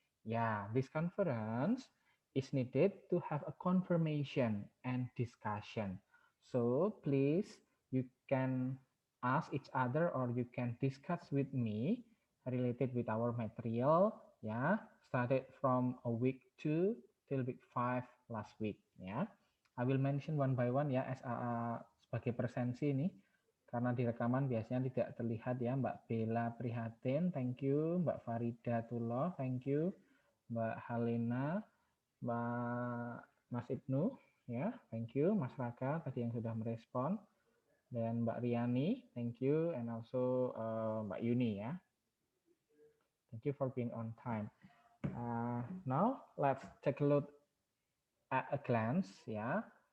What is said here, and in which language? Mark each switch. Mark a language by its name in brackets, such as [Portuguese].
[English] Yeah, this conference is needed to have a confirmation and discussion. So please, you can ask each other or you can discuss with me related with our material, yeah, started from a week 2 till week 5 last week, ya. I will mention one by one [Indonesian] ya, sebagai presensi ini, karena di rekaman biasanya tidak terlihat ya. [English] Mbak Bella Prihatin, thank you. Mbak Farida Tullah, thank you. Mbak Halena, Mbak Mas Ibnu, ya, thank you. [Indonesian] Mas Raka tadi yang sudah merespon. [English] Dan Mbak Riani, thank you. And also Mbak Yuni ya. Thank you for being on time. Now let's take a look at a glance, ya.